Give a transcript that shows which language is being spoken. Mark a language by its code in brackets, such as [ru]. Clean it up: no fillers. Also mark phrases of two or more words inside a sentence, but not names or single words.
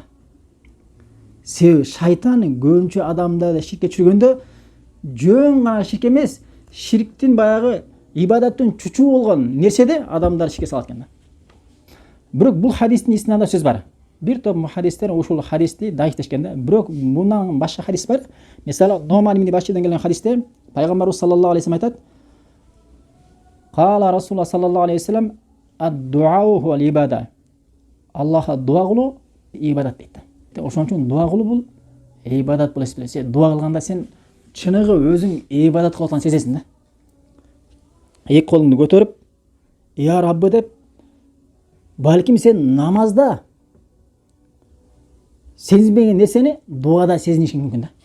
[ky] Себеби шайтан көбүнчө адамдарды ширкке түшүргөндө жөн гана ширк эмес, ширктин баягы ибадаттын чучугу болгон нерседе адамдар ширкке салат экен да. Бирок бул хадистин исинада сөз бар. Бир топ мухаддистер ушул хадисти даифтешкен да. Бирок мундан башка хадис бар. Мисалы Нуман ибн Баширден келген хадисте пайгамбарыбыз [ar] صلى الله عليه айтат: "قال رسول الله صلى الله عليه وسلم الدعاء هو العبادة." [ky] Аллахка дуа кылуу ибадат дейт. Ошон үчүн дуа кылуу бул ибадат болуп эсептелет. Дуа кылганда сен чыныгы өзүң ибадат кылып атканды сезесиң да. Эки колуңду көтөрүп, [ar] "يا رب" [ky] деп, балким сен намазда сезинбеген нерсени дуада сезинишиң мүмкүн да.